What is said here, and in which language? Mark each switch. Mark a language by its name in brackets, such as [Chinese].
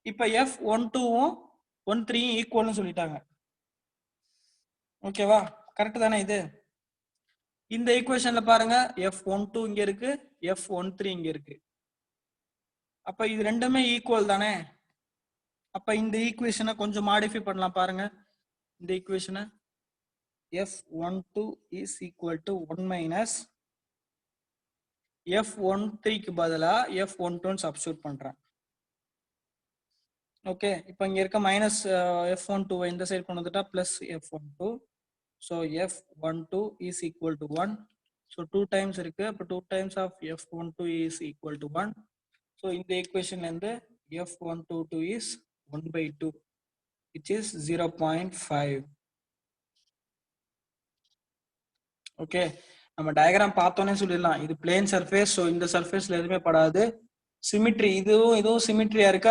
[Tamil] இப்ப F12வும் 13யும் ஈக்குவல்னு சொல்லிட்டாங்க. ஓகேவா? கரெக்ட் தானே? இது இந்த ஈக்குவேஷன்ல பாருங்க, F12 இங்க இருக்கு, F13 இங்க இருக்கு. அப்ப இது ரெண்டுமே ஈக்குவல் தானே? அப்ப இந்த ஈக்குவேஷனை கொஞ்சம் மாடிஃபை பண்ணலாம் பாருங்க. இந்த ஈக்குவேஷனை [English] F12 is equal to 1 minus [Tamil] F13க்கு பதிலா F12 சப்ஸ்டிட்யூட் பண்றேன். ஓகே, இப்போ இங்க இருக்க மைனஸ் F12 இந்த சைடு கொண்டு வந்துட்டா plus F12. So [English] F12 is equal to 1. [Tamil] So 2 times இருக்கு. [English] அப்போ 2 times of F12 is equal to 1. So இந்த ஈக்குவேஷன்ல இருந்து F122 is 1/2, which is 0.5. [Tamil] Okay, நம்ம டயக்ராம் பார்த்தோன்னே சொல்லிடலாம் இது பிளேன் சர்ஃபேஸ். ஸோ இந்த சர்ஃபேஸ்ல எதுவுமே படாது. சிமிட்ரி இதுவும் சிமிட்ரியா இருக்கு.